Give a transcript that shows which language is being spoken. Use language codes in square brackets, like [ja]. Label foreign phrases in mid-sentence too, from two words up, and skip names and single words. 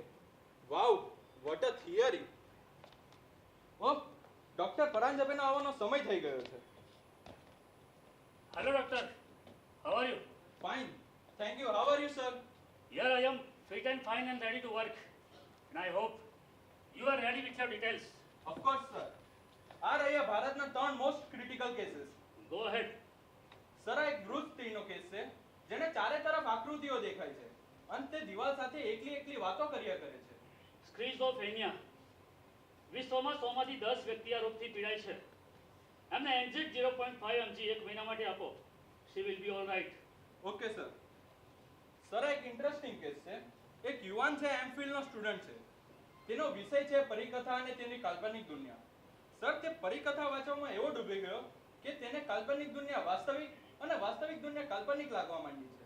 [en] Wow, what a theory. [gu] ઓ, ડોક્ટર પરાંજપેનો આવવાનો સમય થઈ ગયો છે. [en] Hello doctor, how are you? Fine, thank you. How are you sir? Here I am, fit and fine and ready to work. And I hope you are ready with your details. [gu] ઓફકોર્સ સર. આ રહ્યા ભારતના 3 [en] most critical cases. Go ahead. [gu] સર, આ એક વૃદ્ધ સ્ત્રીનો કેસ છે જેને ચારે તરફ આકૃતિઓ દેખાય છે અને તે દિવાલ સાથે એકલી વાતો કર્યા કરે છે. Schizophrenia. વિશ્વમાં 100 માંથી 10 વ્યક્તિ આ રોગથી પીડાય છે. એમને એન્ઝિટ 0.5 mg એક મહિના માટે આપો. [en] She will be all right. okay sir. [gu] સર, આ એક [en] interesting case [gu] છે. એક યુવાન છે, એમફિલ નો સ્ટુડન્ટ છે. તેનો વિષય છે પરિકથા અને તેની કાલ્પનિક દુનિયા. સર, તે પરિકથા વાંચવામાં એવો ડૂબી ગયો કે તેને કાલ્પનિક દુનિયા વાસ્તવિક અને વાસ્તવિક દુનિયા કાલ્પનિક લાગવા માંડી છે.